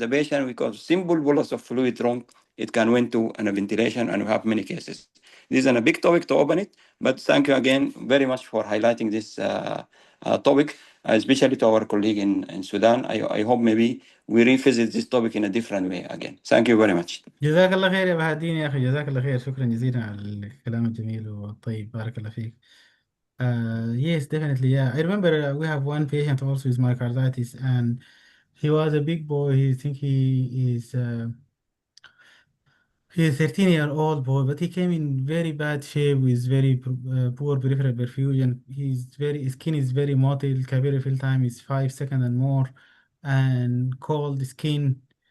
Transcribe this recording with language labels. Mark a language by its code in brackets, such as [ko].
[en] The patient, because simple bolus of fluid wrong, it can went to an ventilation, and we have many cases. This is a big topic to open it, but thank you again very much for highlighting this topic, especially to our colleague in Sudan. I hope maybe we revisit this topic in a different way again. Thank you very much. [ar] جزاك الله خير يا بهادين يا أخي، جزاك الله خير، شكرا جزيلا على الكلام الجميل والطيب، بارك الله فيك. [en] Yes, definitely. Yeah, I remember we have one patient also with myocarditis, and he was a big boy. He think he's 13-year-old boy, but he came in very bad shape with very poor peripheral perfusion. His skin is very mottled. Capillary fill time is 5 seconds and more, and cold skin.